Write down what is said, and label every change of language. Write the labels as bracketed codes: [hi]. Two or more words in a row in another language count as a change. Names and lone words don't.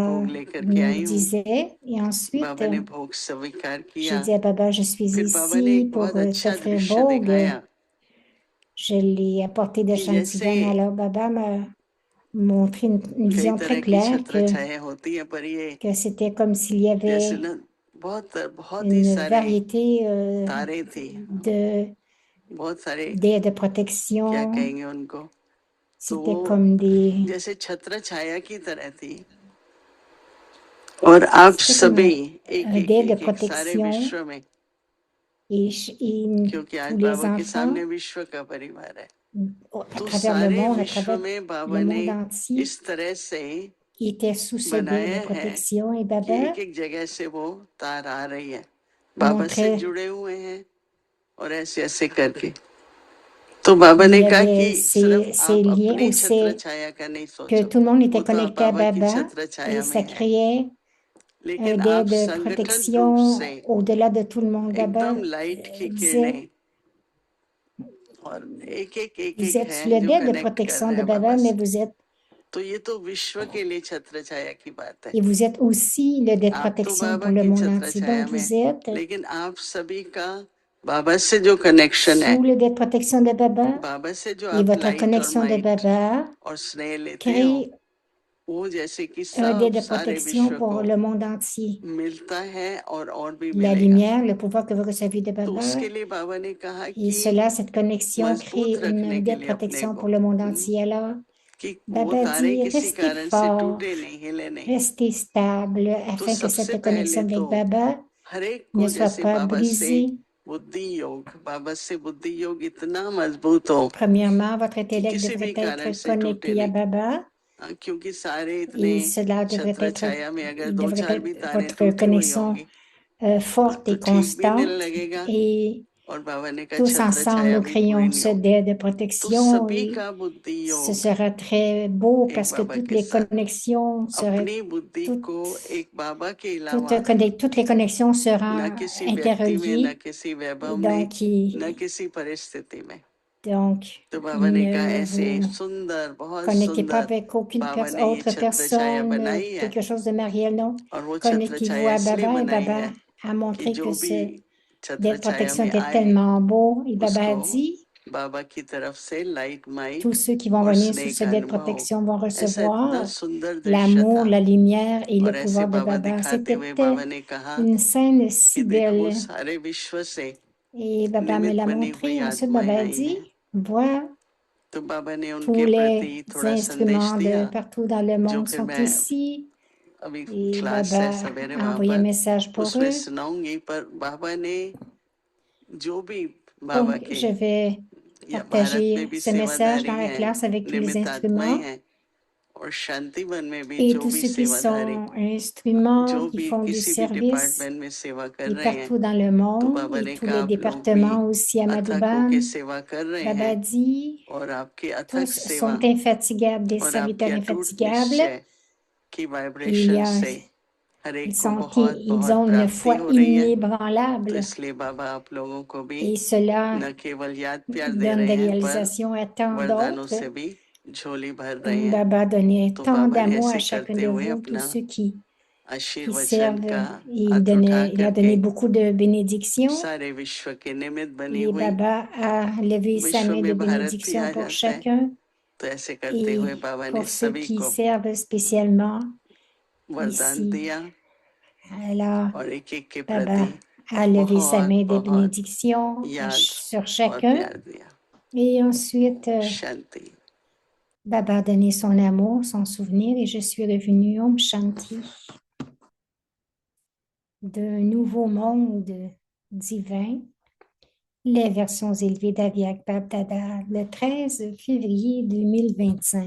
[hi] Baba भोग लेकर के [fr] nous [hi] आई हूँ [fr] disait. Et ensuite, [hi] बाबा ने भोग स्वीकार [fr] j'ai [hi] किया [fr] dit à Baba, je suis [hi] फिर बाबा ने [fr] ici [hi] एक [fr] pour [hi] बहुत अच्छा [fr] t'offrir [hi] दृश्य [fr] Bog. [hi] दिखाया [fr] Je lui ai apporté des [hi] कि जैसे [fr] Shantivan. Alors Baba m'a montré une [hi] कई [fr] vision [hi] तरह [fr] très [hi] की [fr] claire [hi] छत्र छाया होती है पर ये [fr] que c'était comme s'il y [hi] जैसे [fr] avait [hi] ना बहुत बहुत ही [fr] une [hi] सारे [fr] variété [hi] तारे थी बहुत सारे [fr] d'aides de [hi] क्या [fr] protection. [hi] कहेंगे उनको तो [fr] C'était [hi] वो [fr] comme des, [hi] जैसे छत्र छाया की तरह थी और आप [fr] c'était comme [hi] सभी एक एक [fr] d'aides de [hi] एक एक सारे [fr] protection [hi] विश्व में [fr] et [hi] क्योंकि आज [fr] tous les [hi] बाबा के [fr] enfants [hi] सामने विश्व का परिवार है [fr] à [hi] तो [fr] travers le [hi] सारे [fr] monde, à [hi] विश्व [fr] travers [hi] में [fr] le [hi] बाबा ने [fr] monde entier. [hi] इस तरह से [fr] était sous ce dé [hi] बनाया [fr] de [hi] है [fr] protection et [hi] कि [fr] Baba [hi] एक एक जगह से वो तार आ रही है, बाबा से [fr] montrait [hi] जुड़े हुए हैं और ऐसे ऐसे करके। तो बाबा [fr] il [hi] ने [fr] y [hi] कहा [fr] avait [hi] कि सिर्फ [fr] ces [hi] आप [fr] liens [hi] अपनी [fr] où [hi] छत्र [fr] c'est [hi] छाया का नहीं [fr] que [hi] सोचो, [fr] tout le monde [hi] वो [fr] était [hi] तो आप [fr] connecté à [hi] बाबा की [fr] Baba [hi] छत्र [fr] et [hi] छाया [fr] ça [hi] में है, [fr] créait un [hi] लेकिन [fr] dé [hi] आप [fr] de [hi] संगठन रूप से [fr] protection au-delà de tout le monde. Baba [hi] एकदम लाइट की [fr] disait, [hi] किरणें और एक [fr] vous êtes [hi] है [fr] sur le [hi] जो [fr] dé de [hi] कनेक्ट कर [fr] protection [hi] रहे [fr] de [hi] हैं बाबा [fr] Baba, mais [hi] से। [fr] vous êtes [hi] तो ये तो विश्व के लिए छत्र छाया की बात है। [fr] et vous êtes aussi le dé de [hi] आप तो [fr] protection [hi] बाबा [fr] pour le [hi] की [fr] monde [hi] छत्र [fr] entier. [hi] छाया [fr] Donc [hi] में, [fr] vous êtes [hi] लेकिन आप सभी का बाबा से जो कनेक्शन है, [fr] sous le dé de protection de Baba [hi] बाबा से जो [fr] et [hi] आप [fr] votre [hi] लाइट और [fr] connexion de [hi] माइट [fr] Baba [hi] और स्नेह लेते हो, [fr] crée [hi] वो जैसे कि [fr] un dé [hi] सब [fr] de [hi] सारे [fr] protection [hi] विश्व [fr] pour [hi] को [fr] le monde entier. [hi] मिलता है और भी [fr] La [hi] मिलेगा। [fr] lumière, le pouvoir que vous recevez de [hi] तो [fr] Baba, [hi] उसके लिए बाबा ने कहा [fr] et [hi] कि [fr] cela, cette connexion [hi] मजबूत [fr] crée [hi] रखने [fr] une [hi] के [fr] dé de [hi] लिए अपने [fr] protection [hi] को, [fr] pour le monde entier. Alors, [hi] कि वो [fr] Baba [hi] तारे [fr] dit, [hi] किसी [fr] restez [hi] कारण से [fr] fort, [hi] टूटे नहीं, हिले नहीं। [fr] restez stable, [hi] तो [fr] afin que [hi] सबसे [fr] cette [hi] पहले [fr] connexion [hi] तो [fr] avec Baba [hi] हर एक [fr] ne [hi] को [fr] soit [hi] जैसे [fr] pas [hi] बाबा से [fr] brisée. [hi] बुद्धि योग, बाबा से बुद्धि योग इतना मजबूत हो [fr] Premièrement, votre [hi] कि [fr] intellect [hi] किसी [fr] devrait [hi] भी कारण [fr] être [hi] से टूटे [fr] connecté à [hi] नहीं। [fr] Baba [hi] क्योंकि सारे इतने [fr] et cela devrait [hi] छत्र [fr] être, [hi] छाया में अगर [fr] il [hi] दो [fr] devrait [hi] चार भी [fr] être [hi] तारे [fr] votre [hi] टूटी हुई [fr] connexion [hi] होंगी [fr] forte [hi] तो [fr] et [hi] ठीक भी नहीं [fr] constante [hi] लगेगा। [fr] et [hi] और बाबा ने कहा [fr] tous [hi] छत्र [fr] ensemble, [hi] छाया [fr] nous [hi] भी पूरी [fr] créons [hi] नहीं [fr] ce [hi] होगी। [fr] dé de [hi] तो [fr] protection [hi] सभी [fr] et [hi] का बुद्धि [fr] ce [hi] योग [fr] sera très beau [hi] एक [fr] parce que [hi] बाबा [fr] toutes [hi] के [fr] les [hi] साथ, [fr] connexions seraient [hi] अपनी बुद्धि को [fr] toutes, [hi] एक बाबा के अलावा [fr] toutes les connexions [hi] न [fr] seront [hi] किसी व्यक्ति में, न [fr] interreliées. [hi] किसी वैभव [fr] Et [hi] में, [fr] donc, [hi] न किसी परिस्थिति में। [fr] donc, [hi] तो बाबा ने कहा [fr] ne [hi] ऐसे [fr] vous [hi] सुंदर, बहुत [fr] connectez pas [hi] सुंदर [fr] avec aucune [hi] बाबा ने ये [fr] autre [hi] छत्र छाया [fr] personne, [hi] बनाई है। [fr] quelque chose de matériel, non. [hi] और वो छत्र [fr] Connectez-vous [hi] छाया [fr] à [hi] इसलिए [fr] Baba et [hi] बनाई [fr] Baba [hi] है [fr] a [hi] कि [fr] montré [hi] जो [fr] que [hi] भी [fr] ce [hi] छत्र [fr] dé de [hi] छाया [fr] protection [hi] में [fr] était [hi] आए [fr] tellement beau et Baba a [hi] उसको [fr] dit, [hi] बाबा की तरफ से लाइट माइट [fr] tous ceux qui vont [hi] और [fr] venir sous [hi] स्नेह [fr] ce [hi] का [fr] dé de [hi] अनुभव हो। [fr] protection vont [hi] ऐसा इतना [fr] recevoir [hi] सुंदर दृश्य [fr] l'amour, [hi] था [fr] la lumière et [hi] और [fr] le [hi] ऐसे [fr] pouvoir de [hi] बाबा [fr] Baba. [hi] दिखाते [fr] C'était [hi] हुए बाबा ने कहा [fr] une scène [hi] कि [fr] si [hi] देखो [fr] belle. [hi] सारे विश्व से [fr] Et Baba me [hi] निमित्त [fr] l'a [hi] बनी हुई [fr] montré. Ensuite, [hi] आत्माएं [fr] Baba a [hi] आई हैं। [fr] dit, vois, [hi] तो बाबा ने [fr] tous [hi] उनके [fr] les [hi] प्रति थोड़ा संदेश [fr] instruments [hi] दिया [fr] de partout dans le [hi] जो [fr] monde [hi] फिर [fr] sont [hi] मैं [fr] ici. [hi] अभी [fr] Et [hi] क्लास है [fr] Baba [hi] सवेरे [fr] a [hi] वहां [fr] envoyé un [hi] पर [fr] message pour [hi] उसमें [fr] eux. [hi] सुनाऊंगी। पर बाबा ने जो भी बाबा [fr] Donc, [hi] के [fr] je vais [hi] या भारत में [fr] partager [hi] भी [fr] ce message dans [hi] सेवाधारी [fr] la [hi] हैं, [fr] classe avec tous les [hi] निमित्त आत्माएं [fr] instruments. [hi] हैं और शांतिवन में भी [fr] Et [hi] जो [fr] tous [hi] भी [fr] ceux qui [hi] सेवाधारी, [fr] sont instruments, [hi] जो [fr] qui [hi] भी [fr] font du [hi] किसी भी [fr] service, [hi] डिपार्टमेंट में सेवा कर [fr] et [hi] रहे हैं, [fr] partout dans le [hi] तो [fr] monde, [hi] बाबा [fr] et [hi] ने [fr] tous [hi] कहा [fr] les [hi] आप लोग भी [fr] départements aussi à [hi] अथक होके [fr] Madouban. [hi] सेवा कर रहे [fr] Baba [hi] हैं [fr] dit, [hi] और आपकी अथक [fr] tous [hi] सेवा [fr] sont infatigables, des [hi] और आपके [fr] serviteurs [hi] अटूट [fr] infatigables. [hi] निश्चय की [fr] Il [hi] वाइब्रेशन [fr] y a, [hi] से हर एक को [fr] ils [hi] बहुत [fr] ont une [hi] प्राप्ति [fr] foi [hi] हो रही है। तो [fr] inébranlable. [hi] इसलिए बाबा आप लोगों को भी [fr] Et cela [hi] न केवल याद प्यार दे [fr] donne [hi] रहे [fr] des [hi] हैं पर [fr] réalisations à tant [hi] वरदानों [fr] d'autres. [hi] से भी झोली भर रहे हैं। [fr] Baba donnait [hi] तो [fr] tant [hi] बाबा ने [fr] d'amour à [hi] ऐसे [fr] chacun [hi] करते [fr] de [hi] हुए [fr] vous, tous [hi] अपना [fr] ceux qui [hi] आशीर्वचन [fr] servent. [hi] का [fr] Il [hi] हाथ उठा [fr] il a [hi] करके [fr] donné beaucoup de bénédictions. [hi] सारे विश्व के निमित्त बनी [fr] Et [hi] हुई, [fr] Baba a levé sa [hi] विश्व [fr] main de [hi] में भारत भी [fr] bénédiction [hi] आ [fr] pour [hi] जाता है। [fr] chacun. [hi] तो ऐसे करते हुए [fr] Et [hi] बाबा ने [fr] pour ceux [hi] सभी [fr] qui [hi] को [fr] servent spécialement [hi] वरदान [fr] ici. [hi] दिया [fr] Alors, [hi] और एक एक के [fr] Baba [hi] प्रति [fr] a levé sa [hi] बहुत [fr] main de [hi] बहुत [fr] bénédiction [hi] याद [fr] sur [hi] और [fr] chacun. [hi] प्यार दिया। [fr] Et ensuite, [hi] शांति। [fr] Baba a donné son amour, son souvenir, et je suis revenue [hi] ओम शांति [fr] d'un nouveau monde divin, les versions élevées d'Aviak Babdada, le 13 février 2025.